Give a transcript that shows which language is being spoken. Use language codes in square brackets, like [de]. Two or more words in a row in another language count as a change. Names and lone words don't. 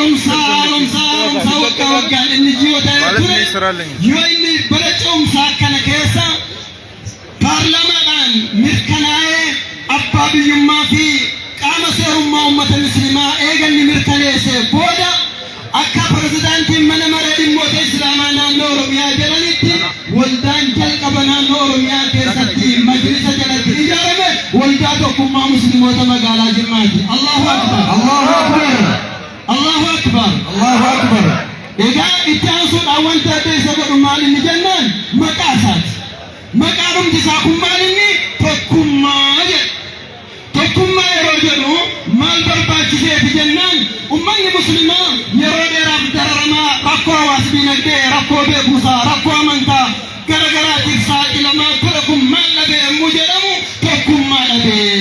[om] haaromsaa waggaan inni ji'oota ture yoo inni bara ce'umsaa kana keessa paarlaamaadhaan mirkanaa'ee abbaa biyyummaa fi qaama seerummaa uummata musliimaa eeganni mirkaneesse booda akka pirezidaantiin mana maree dhimmoota islaamaa naannoo Oromiyaa jedhanitti waldaan jalqaba naannoo Oromiyaa keessatti majlisa jalatti ijaarame waldaa tokkummaa musliimoota magaalaa Jimmaati. [ar] Allahu akbar Allahu akbar Allahu akbar Allahu akbar. [om] Egaa itti aansuudhaan wanta adda isa godhu maalinni jennaan maqaa isaati. Maqaan humti isaa kun maalinni tokkummaa jedha. Tokkummaa yeroo jedhu maal barbaachiseeti jennaan ummanni muslimaa yeroo dheeraaf dararamaa rakkoo hawaasa dinagdee rakkoo beekumsaa rakkoo amantaa garagaraatiif saaxilamaa ture kun maal dhabe yommuu jedhamu tokkummaa dhabe.